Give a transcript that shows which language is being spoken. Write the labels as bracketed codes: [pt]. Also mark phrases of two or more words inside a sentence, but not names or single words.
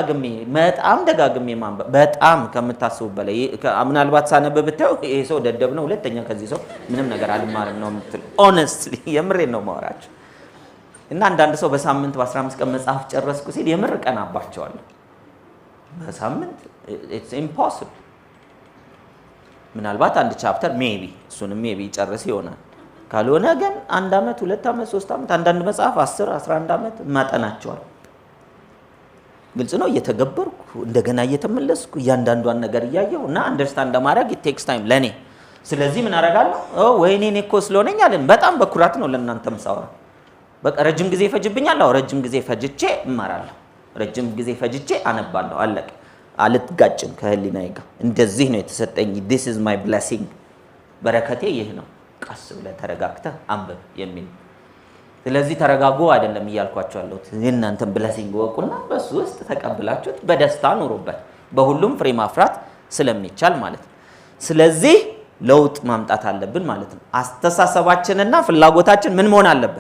[am] ደጋግሜ ማንበብ በጣም ከምታስቡ በላይ ምናልባት ሳነብ ብታዩ ይሄ ሰው ደደብ ነው፣ ሁለተኛ ከዚህ ሰው ምንም ነገር አልማርም ነው የምትሉ። ኦነስትሊ የምሬን ነው ማወራችሁ። እና አንዳንድ ሰው በሳምንት በ15 ቀን መጽሐፍ ጨረስኩ ሲል የምር ቀናባቸዋለሁ። በሳምንት [en] it's impossible። [am] ምናልባት አንድ [en] chapter maybe [am] እሱንም ሜቢ ጨርስ ይሆናል። ካልሆነ ግን 1 ዓመት 2 ዓመት 3 ዓመት አንዳንድ መጽሐፍ 10 11 ዓመት ማጠናቸዋል። ግልጽ ነው። እየተገበርኩ እንደገና እየተመለስኩ እያንዳንዷን ነገር እያየሁ እና አንደርስታንድ ለማድረግ [en] it takes time [am] ለኔ። ስለዚህ ምን አደርጋለሁ? ወይኔ እኔ እኮ ስለሆነኝ አለን። በጣም በኩራት ነው ለእናንተም ሳወራ። በቃ ረጅም ጊዜ ይፈጅብኛል። ረጅም ጊዜ ፈጅቼ እማራለሁ። ረጅም ጊዜ ፈጅቼ አነባለሁ። አለቀ። አልትጋጭም ከህሊናዬ ጋር። እንደዚህ ነው የተሰጠኝ። [en] this is my blessing [am] በረከቴ ይህ ነው። ቀስ ብለህ ተረጋግተህ አንብብ የሚል። ስለዚህ ተረጋጉ አይደለም እያልኳችሁ ያለሁት። የእናንተን ብለሲንግ ወቁና በሱ ውስጥ ተቀብላችሁት በደስታ ኑሩበት። በሁሉም ፍሬ ማፍራት ስለሚቻል ማለት ነው። ስለዚህ ለውጥ ማምጣት አለብን ማለት ነው። አስተሳሰባችንና ፍላጎታችን ምን መሆን አለበት?